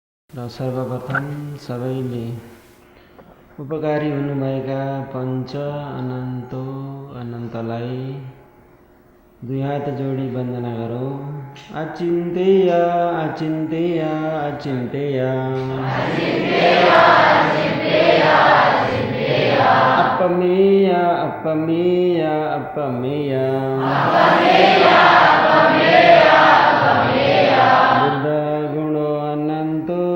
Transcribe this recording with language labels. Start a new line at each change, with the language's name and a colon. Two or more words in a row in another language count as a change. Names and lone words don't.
Nepali: र सर्वप्रथम सबैले उपकारी हुनुभएका पञ्च अनन्तो अनन्तलाई दुई हात जोडी वन्दना गरौँ।
Pali: अचिन्तेय अचिन्तेय अचिन्तेय अपमेय अपमेय अपमेय बुद्ध गुणो अनन्तो